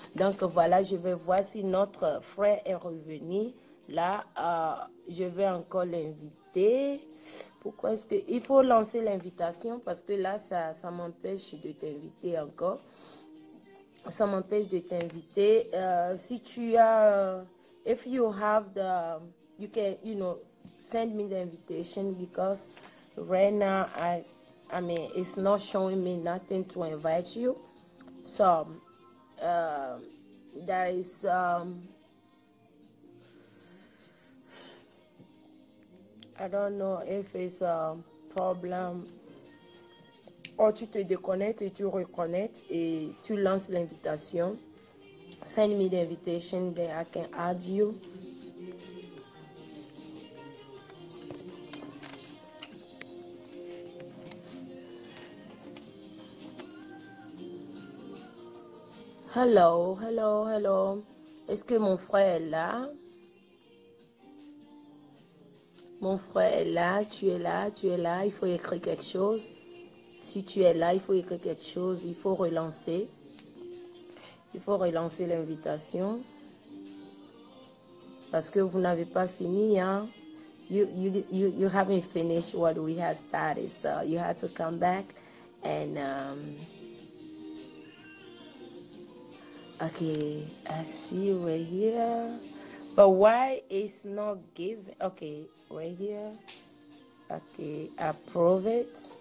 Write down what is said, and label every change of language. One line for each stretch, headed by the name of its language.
French: Donc voilà, je vais voir si notre frère est revenu. Là, je vais encore l'inviter. Pourquoi est-ce que... Il faut lancer l'invitation parce que là, ça m'empêche de t'inviter encore. Ça m'empêche de t'inviter. Si tu as...
English: if you have the... You can, send me the invitation because right now, I mean, it's not showing me nothing to invite you. So, there is... I don't know if it's a problem.
French: Or tu te déconnectes et tu reconnectes et tu lances l'invitation.
English: Send me the invitation, then I can add you. Hello, hello, hello.
French: Est-ce que mon frère est là? Mon frère est là, tu es là, tu es là. Il faut écrire quelque chose. Si tu es là, il faut écrire quelque chose. Il faut relancer. Il faut relancer l'invitation. Parce que vous n'avez pas fini, hein?
English: You haven't finished what we had started. So you had to come back and... okay, I see you right here. But why it's not given? Okay, right here. Okay, approve it.